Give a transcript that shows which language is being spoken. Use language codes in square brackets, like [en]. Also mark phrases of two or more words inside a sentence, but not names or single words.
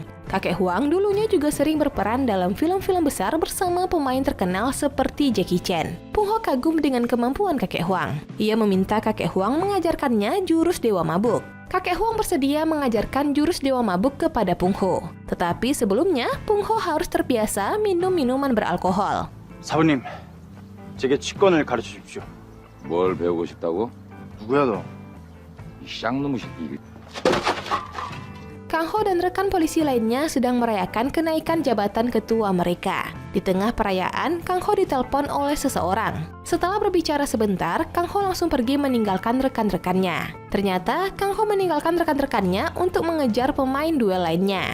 [id] Kakek Huang dulunya juga sering berperan dalam film-film besar bersama pemain terkenal seperti Jackie Chan. Pung Ho kagum dengan kemampuan kakek Huang. Ia meminta kakek Huang mengajarkannya jurus Dewa Mabuk. Kakek Huang bersedia mengajarkan jurus Dewa Mabuk kepada Pung Ho. Tetapi sebelumnya, Pung Ho harus terbiasa minum minuman beralkohol. [ko] 사부님, 제게 치권을 가르쳐 주십시오. 뭘 배우고 싶다고? 누구야 너? 이 쌍놈의 새끼. [id] Kang Ho dan rekan polisi lainnya sedang merayakan kenaikan jabatan ketua mereka. Di tengah perayaan, Kang Ho ditelepon oleh seseorang. Setelah berbicara sebentar, Kang Ho langsung pergi meninggalkan rekan-rekannya. Ternyata, Kang Ho meninggalkan rekan-rekannya untuk mengejar pemain duel lainnya.